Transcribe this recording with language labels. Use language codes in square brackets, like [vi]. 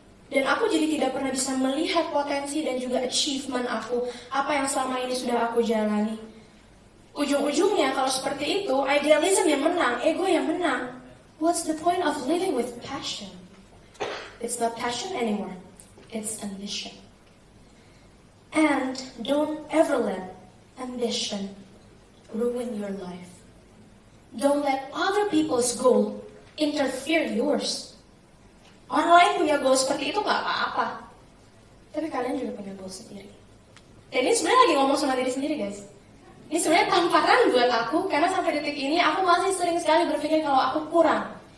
[id] Dan aku jadi tidak pernah bisa melihat potensi dan juga achievement aku, apa yang selama ini sudah aku jalani. Ujung-ujungnya kalau seperti itu, idealism yang menang, ego yang menang. [en] What's the point of living with passion? It's not passion anymore. It's ambition. And don't ever let ambition ruin your life. Don't let other people's goal interfere yours. [id] Orang lain punya goal seperti itu gak apa-apa. Tapi kalian juga punya goal sendiri. Dan ini sebenarnya lagi ngomong sama diri sendiri, guys. Ini sebenarnya tamparan buat aku, karena sampai detik ini aku masih sering sekali berpikir kalau aku kurang.